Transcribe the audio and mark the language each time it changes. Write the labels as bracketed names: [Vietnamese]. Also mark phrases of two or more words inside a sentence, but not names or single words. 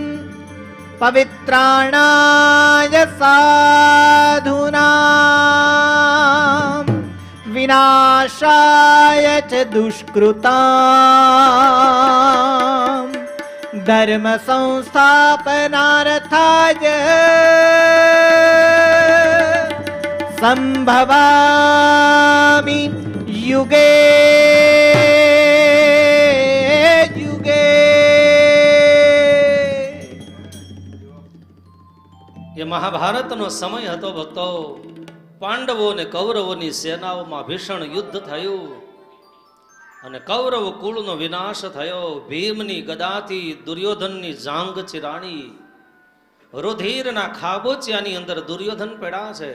[Sanskrit] पवित्राणाय साधूनां विनाशाय च दुष्कृतां. धर्म संस्थापनार्थाय संभवामि युगे युगे. [Gujarati] એ મહાભારતનો સમય હતો ભક્તો. પાંડવો અને કૌરવોની સેનાઓમાં ભીષણ યુદ્ધ થયું અને કૌરવ કુળનો વિનાશ થયો. ભીમની ગદાથી દુર્યોધનની જાંગ ચિરાણી, રુધિરના ખાબોચિયાની અંદર દુર્યોધન પડ્યા છે.